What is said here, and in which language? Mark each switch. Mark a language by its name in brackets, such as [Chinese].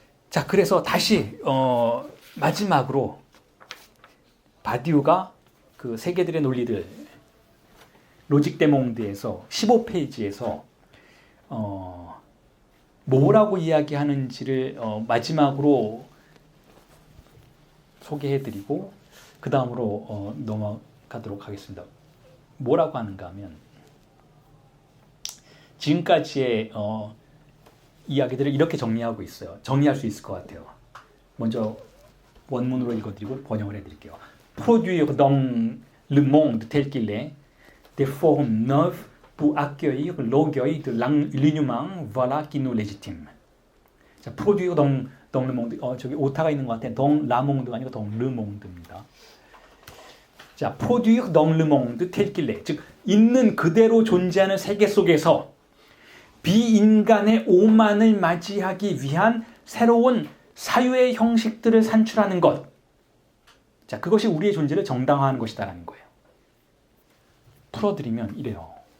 [Korean] 자, 그래서 다시 마지막으로 바디우가 그 세계들의 논리들 로직 데몽드에서 15페이지에서 뭐라고 이야기하는지를 마지막으로 소개해드리고 그 다음으로 넘어가도록 하겠습니다. 뭐라고 하는가 하면 지금까지의 이야기들을 이렇게 정리하고 있어요. 정리할 수 있을 것 같아요. 먼저 원문으로 읽어드리고 번역을 해드릴게요. [French] Produire dans le monde tel qu'il est des formes neuves pour accueillir l'orgueil de l'humain, voilà qui nous légitime. 자, produire dans le monde. [Korean] 저기 오타가 있는 것 같아. [French] dans la monde [Korean] 가 아니고 [French] dans le monde입니다. 자, produire dans le monde tel qu'il est. [Korean] 즉 있는 그대로 존재하는 세계 속에서 비인간의 오만을 맞이하기 위한 새로운 사유의 형식들을 산출하는 것. 자, 그것이 우리의 존재를 정당화하는 것이다라는 거예요. 풀어드리면 이래요.